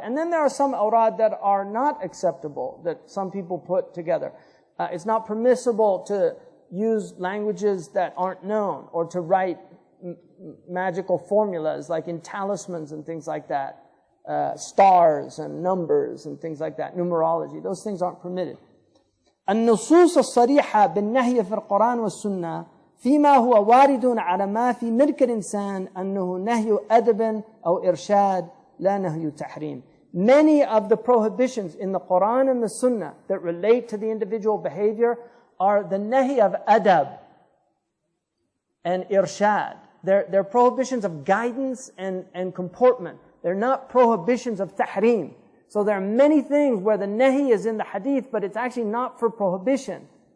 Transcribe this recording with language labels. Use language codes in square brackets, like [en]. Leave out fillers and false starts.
[en] And then there are some awrad that are not acceptable, that some people put together. It's not permissible to use languages that aren't known, or to write magical formulas like in talismans and things like that. Stars and numbers and things like that, numerology. Those things aren't permitted. [ar] النصوص الصريحة بالنهي في القرآن والسنة فيما هو وارد على ما في ملك الإنسان أنه نهي أدب أو إرشاد لا نهي تحريم. [en] Many of the prohibitions in the Quran and the Sunnah that relate to the individual behavior are the nahi of adab and irshad. They're prohibitions of guidance and comportment. They're not prohibitions of tahrim. So there are many things where the nahi is in the hadith, but it's actually not for prohibition.